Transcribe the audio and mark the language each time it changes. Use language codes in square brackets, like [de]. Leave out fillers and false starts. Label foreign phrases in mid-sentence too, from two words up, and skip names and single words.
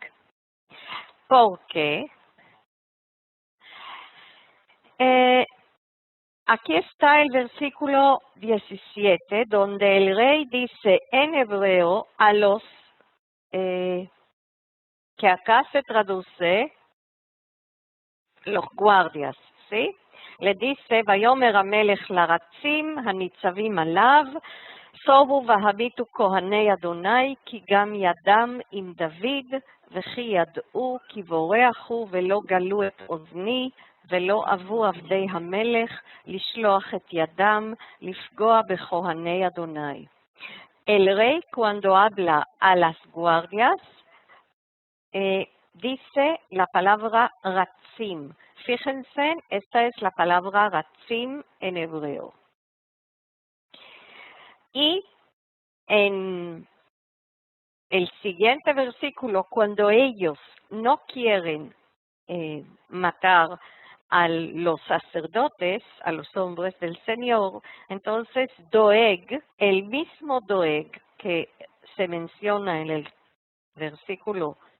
[es] Porque aquí está el versículo 17, donde el rey dice en hebreo a los que acá se traduce los guardias, ¿sí? le dice, [he] ויאמר המלך לרצים הניצבים עליו, סובו והביטו כהני אדוני, כי גם ידם עם דוד, וכי ידעו כי בורח הוא ולא גלו את אוזני, ולא אבו עבדי המלך לשלוח את ידם לפגוע בכהני אדוני. [es] El rey cuando habla a las guardias dice la palabra ratzim. Fíjense, esta es la palabra ratzim en hebreo. Y en el siguiente versículo, cuando ellos no quieren matar a los sacerdotes, a los hombres del Señor, entonces Doeg, el mismo Doeg que se menciona en el versículo